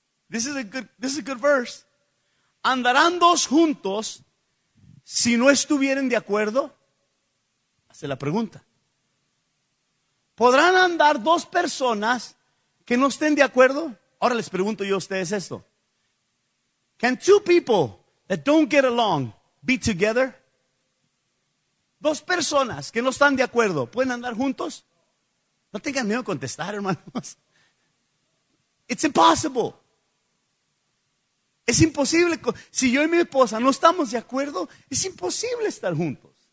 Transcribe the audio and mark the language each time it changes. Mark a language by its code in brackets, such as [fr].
[en] This is a good verse. [es] ¿Andarán dos juntos si no estuvieren de acuerdo? Se la pregunta. ¿Podrán andar dos personas que no estén de acuerdo? Ahora les pregunto yo a ustedes esto. [en] Can two people that don't get along be together? [es] Dos personas que no están de acuerdo, ¿pueden andar juntos? No tengan miedo a contestar, hermanos. [en] It's impossible. [es] Es imposible. Si yo y mi esposa no estamos de acuerdo, es imposible estar juntos.